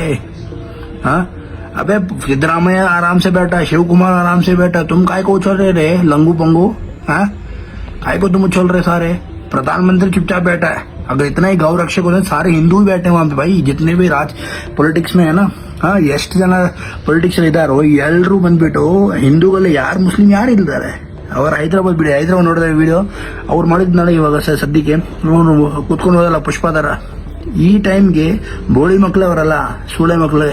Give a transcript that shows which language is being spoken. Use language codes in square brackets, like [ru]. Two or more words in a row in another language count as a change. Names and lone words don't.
[hi] हाँ अबे सिद्धरामैया आराम से बैठा, शिव कुमार आराम से बैठा, तुम काय को उछल रहे लंगू पंगू, हाँ काय को तुम उछल रहे सारे। प्रधानमंत्री चुपचाप बैठा है, अगर इतना ही गौ रक्षक होते सारे हिंदू भी बैठे हैं वहाँ पे भाई, जितने भी राज पॉलिटिक्स में है ना, [kn] ಎಷ್ಟು ಜನ ಪೊಲಿಟಿಕ್ಸ್ ಇದ್ದಾರೋ ಎಲ್ಲರೂ ಬಂದ್ಬಿಟ್ಟು ಹಿಂದೂಗಳು ಯಾರು ಮುಸ್ಲಿಂ ಯಾರು ಇಲ್ದಾರೆ. ಅವ್ರು ಹೈದರಾಬಾದ್ ನೋಡಿದ್ರೆ ವಿಡಿಯೋ ಅವ್ರು ಮಾಡಿದ್ನಾಳೆ, ಇವಾಗ ಸದ್ಯಕ್ಕೆ ಕೂತ್ಕೊಂಡು ಹೋದಲ್ಲ ಪುಷ್ಪಾದಾರ, ಈ ಟೈಮ್ಗೆ ಬೋಳಿ ಮಕ್ಳು ಅವರಲ್ಲ, ಸೂಳೆ ಮಕ್ಳು.